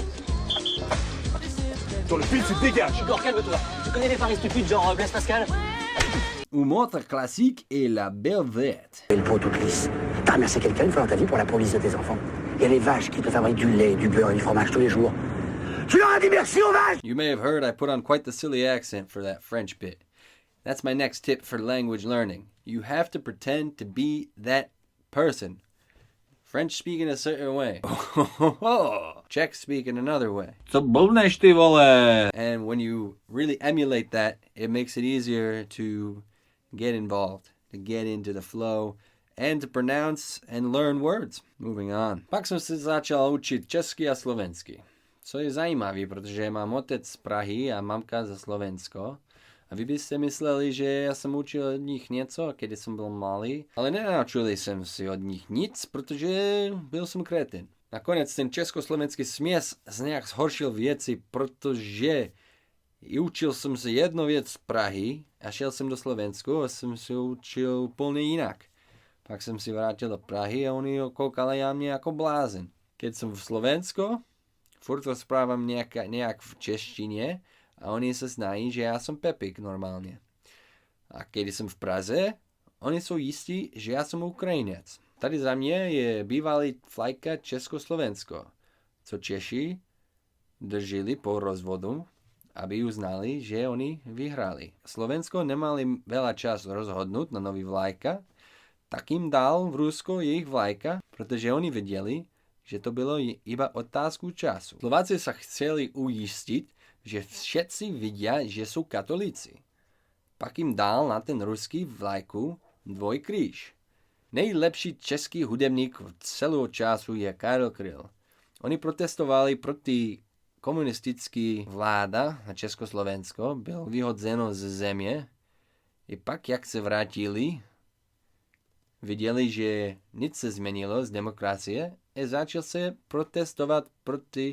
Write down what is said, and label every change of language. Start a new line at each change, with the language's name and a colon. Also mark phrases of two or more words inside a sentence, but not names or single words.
French: Sur le fil, tu te dégages. Igor, calme-toi. Tu connais les paris stupides genre Blaise Pascal? Ou autre classique est La Belle Verte. Et le pot toute lisse. T'as remercié quelqu'un une fois dans ta vie pour la police de tes enfants. Il y a les vaches qui te fabriquent du lait, du beurre et du fromage tous les jours. Tu leur as dit merci aux vaches!
English: You may have heard I put on quite the silly accent for that French bit. That's my next tip for language learning. You have to pretend to be that person. French speak in a certain way. Czech speak in another way. And when you really emulate that, it makes it easier to get involved, to get into the flow, and to pronounce and learn words. Moving on.
Czech: Pak jsem se začal učit česky a slovensky. Co je zajímavé, protože mám otec z Prahy a mamka ze Slovensko. A vy byste mysleli, že já jsem učil od nich něco, když jsem byl malý, ale nenaučili jsem si od nich nic, protože byl jsem kretin. Nakonec ten československý směs z nějak zhoršil věci, protože učil jsem se jednu věc z Prahy a šel jsem do Slovensku a jsem se učil úplně jinak. Pak jsem si vrátil do Prahy a oni ho koukali na mě jako blázen.
Slovak: Keď som v Slovensko, furt rozprávam nejak v češtine a oni sa znají, že ja som Pepik normálne. A keď som v Praze, oni sú istí, že ja som Ukrajinec.
Czech: Tady za mňa je bývalý vlajka Československo, co Češi držili po rozvodu, aby uznali, že oni vyhrali.
Slovak: Slovensko nemali veľa čas rozhodnúť na nový vlajka, tak im dal v Rusko ich vlajka, pretože oni vedeli, že to bylo iba otázku času. Slováci sa chceli uistiť, že všetci vidia, že sú katolíci.
Czech: Pak im dal na ten ruský vlajku dvojkríž. Nejlepší český hudebník celého času je Karel Kryl. Oni protestovali proti komunistický vláda na Československo, byl vyhodzeno z země. I pak, jak se vrátili, viděli, že nic se změnilo z demokracie a začal se protestovat proti.